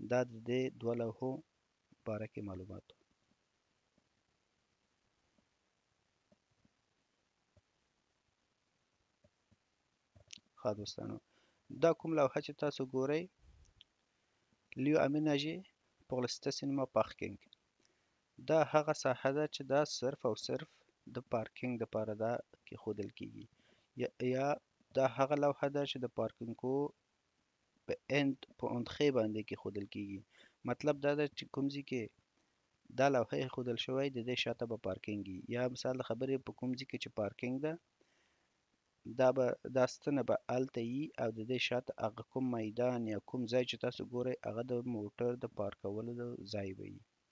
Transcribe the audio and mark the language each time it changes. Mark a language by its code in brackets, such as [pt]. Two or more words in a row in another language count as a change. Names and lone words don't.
[ps] دا د دې دوه لوحو باره کې معلومات و. ښه دوستانو، دا کوم لوحه چې تاسو ګورئ [fr] lieu aménagé pour le stationnement parking، [ps] دا هغه ساحه ده چې دا صرف او صرف د پارکینګ دپاره دا کېښودل کېږي، یا دا هغه لوحه ده چې د پارکینګو په اندخې باندې کېښودل کېږي. مطلب دا ده چې کوم ځای کې دا لوحه ایښودل شوی د دې شاته به پارکینګ وي، یا مثال د خبرې په کوم ځای کې چې پارکینګ ده دا ستنه به هلته وي او د دې شاته هغه کوم میدان یا کوم ځای چې تاسو ګورئ هغه د موټر د پارکولو ځای به وي.